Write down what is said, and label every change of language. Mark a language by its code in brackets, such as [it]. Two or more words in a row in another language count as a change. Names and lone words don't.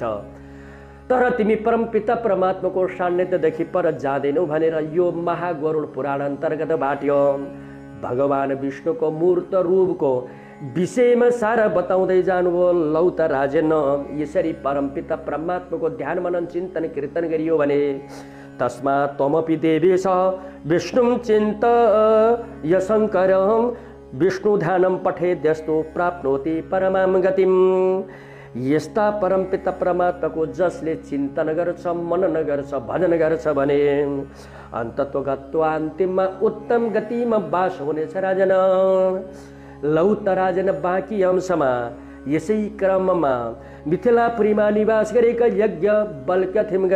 [ne] तर तिमी परमपिता परमात्माको सान्निध्यदेखि पर जाँदैनौ भनेर यो महागरुड पुराण अन्तर्गत बाट्यो। भगवान विष्णुको मूर्त रूपको विषयमा सारा बताउँदै जानुभयो। लौ त राजेन यसरी परमपिता परमात्माको ध्यान मनन चिन्तन कीर्तन गरियो भने, [sa] तस्मात् त्वमपि देवेश विष्णुं चिन्तय शङ्करं, विष्णु ध्यानं पठेद्यस्तु प्राप्नोति परमां गतिम्। [ne] यस्ता परमपिता परमात्माको जसले चिन्तन गर्छ, मनन गर्छ, भजन गर्छ भने [sa] अन्तत्व गत्वा [ne] अन्तिममा उत्तम गतिमा बास हुनेछ राजन। लौ त राजन बाँकी अंशमा यसै क्रममा मिथिलापुरीमा निवास गरेका यज्ञ बल्क्यथिम